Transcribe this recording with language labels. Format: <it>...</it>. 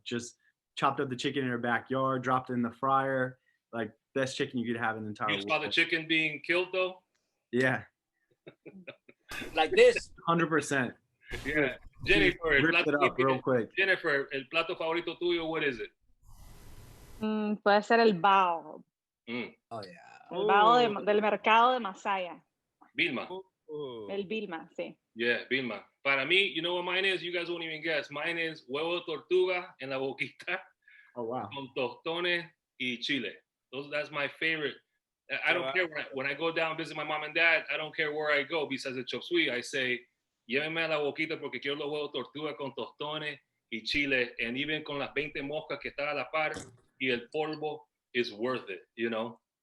<en>Just chopped up the chicken in her backyard, dropped it in the fryer. Like best chicken you could have in the entire You world. saw the chicken being killed though? Yeah, Like this. 100%. Yeah. Jennifer, Ripped it up real quick.</en> <es>Jennifer, el plato favorito tuyo,</es> <en>what is it?</en> <es>Puede ser el bao.</es> <en>Oh yeah.</en> <es>El bao del mercado de Masaya. Vilma. El Vilma, sí.</es> <en>Yeah, Vilma.</en> <es>Para mí,</es> <en>you know what mine is? You guys won't even guess. Mine is</en> <es>huevo de tortuga en la boquita</es> <en>Oh wow.</en> <es>con tostones y chile.</es> <en>That's my favorite. I don't care when I go down visit my mom and dad. I don't care where I go. Besides the chop suey, I say,</en> <es>llévenme a la boquita porque quiero los huevos de tortuga con tostones y chile,</es> <en>and even</en> <es>con las 20 moscas que están a la par y el polvo</es> <en>is worth it, you know.</en>